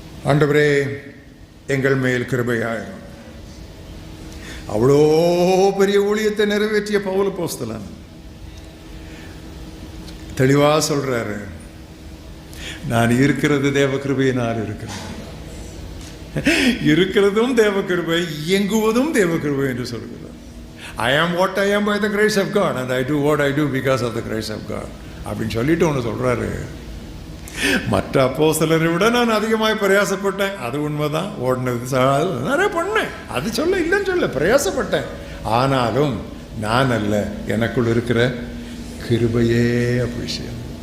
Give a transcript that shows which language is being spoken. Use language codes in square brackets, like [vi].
[ta] ஆண்டவரே எங்கள் மேல் கிருபையாயிரும். அவ்வளோ பெரிய ஊழியத்தை நிறைவேற்றிய பவுல் அப்போஸ்தலன் தெளிவா சொல்றாரு, நான் இருக்கிறது தேவ கிருபையினால் இருக்கிறேன், இருக்கிறதும் தேவ கிருபை, இயங்குவதும் தேவ கிருபை என்று சொல்கிறார். [en] I am what I am by the grace of God and I do what I do because of the grace of God [ta] அப்படின்னு சொல்லிட்டு ஒன்று சொல்றாரு. மற்ற அப்போஸ்தலரை விட நான் அதிகமாக பிரயாசப்பட்டேன், அது உண்மைதான். ஓடினது நிறைய பண்ணேன், அது சொல்ல இல்லைன்னு சொல்ல, பிரயாசப்பட்டேன். ஆனாலும் நான் அல்ல, எனக்குள் இருக்கிற கிருபையே அபிஷேகம்.